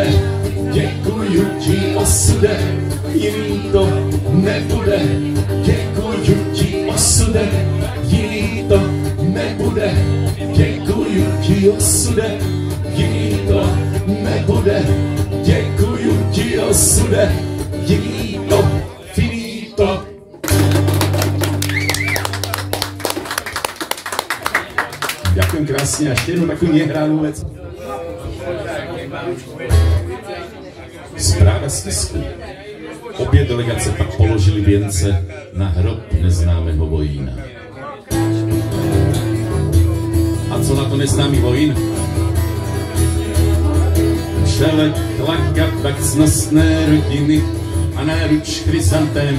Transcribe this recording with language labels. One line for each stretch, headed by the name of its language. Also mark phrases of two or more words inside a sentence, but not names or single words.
Czech: Děkuju ti osude, jiný to nebude. Děkuju ti osude, jiný to nebude. Děkuju ti osude, jiný to nebude. Děkuju ti osude, jiný to, finito.
Slovak: Ďakujem krásne a ešte jednu takú nehránú vec.
Czech: Správa z tisku. Obě delegace pak položili věnce na hrob neznámého vojína. A co na to neznámý vojín? Čele klaka pak cnostné rodiny a náruč chryzantém.